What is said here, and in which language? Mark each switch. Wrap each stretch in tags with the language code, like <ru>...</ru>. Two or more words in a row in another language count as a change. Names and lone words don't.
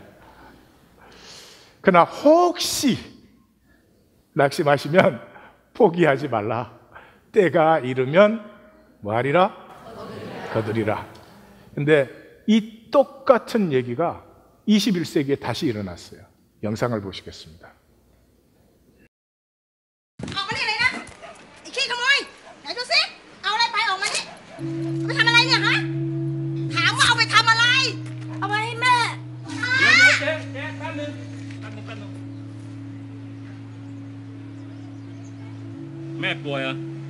<ko>그러나 혹시 낙심하시면 포기하지 말라. 때가 이르면 뭐하리라? 거두리라. 근데 이 똑같은 얘기가 21세기에 다시 일어났어요. 영상을 보시겠습니다.</ko> <th>ออกมานี่เลยนะไอ้ขี้ขโมยไหนดูสิเอาอะไรไปออกมานี่เอาไปทำอะไรเนี่ยฮะถามว่าเอาไปทำอะไรเอาไปให้แม่ เดี๋ยวเจ๊แป๊บนึงแม่ป่วยเหรอ</th>